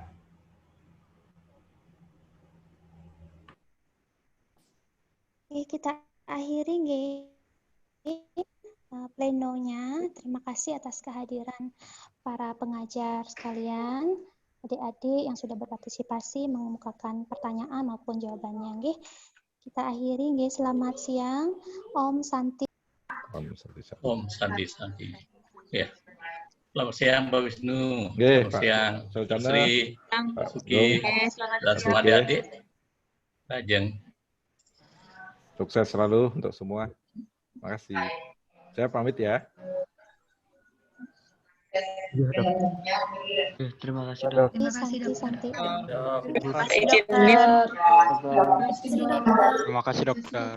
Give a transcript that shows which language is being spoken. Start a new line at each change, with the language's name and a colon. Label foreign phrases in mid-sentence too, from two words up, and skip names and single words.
Indonesian: Oke, kita akhiri plenonya. Terima kasih atas kehadiran para pengajar sekalian, adik-adik yang sudah berpartisipasi mengemukakan pertanyaan maupun jawabannya. Kita akhiri. Selamat siang.
Sanskrit: Om Santi. Om Santi. Ya.
Indonesian: Selamat siang Pak Wisnu. Selamat siang Pak Sri, Pak Suki, dan semua adik-adik. Ajeng. Sukses selalu untuk semua. Terima kasih. Saya pamit ya. Terima kasih Dok. Terima kasih Dok. Terima kasih Dokter.